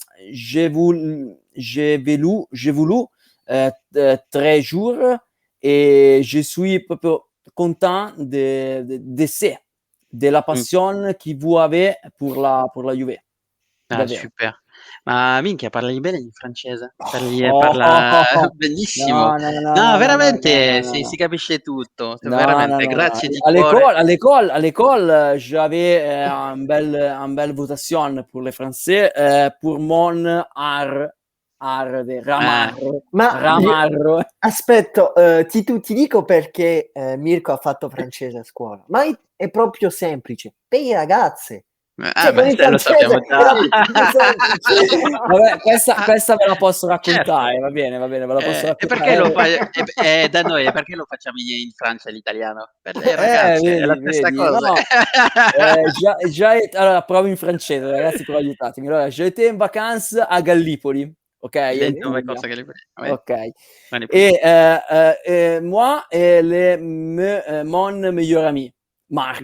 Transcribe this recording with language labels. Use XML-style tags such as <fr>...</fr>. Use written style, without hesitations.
<fr>J'ai voulu 3 jours et je suis proprio content de la passion che vous avez pour la Juve. Ah,</fr> <it>Davvero.</it> <fr>super.</fr> <it>Ma minchia, parli bene in francese. Parla benissimo. No, veramente, si capisce tutto. Veramente, grazie di cuore.</it> <fr>À l'école, j'avais un bel votation pour les Français, pour mon art de Ramarro.</fr> <it>Ramarro. Aspetta, ti dico perché Mirko ha fatto francese a scuola, ma è proprio semplice. Per i ragazze. Lo sappiamo già. Vabbè, questa ve la posso raccontare, certo. va bene, ve la posso raccontare. E perché lo fai da noi? Perché lo facciamo in Francia l'italiano? Per le ragazze, è la stessa cosa. No. Allora, provo in francese, ragazzi, però aiutatemi.</it> <fr>Allora, j'étais en vacances a Gallipoli. Ok, ok. Et moi et mon meilleur ami Marco.</fr>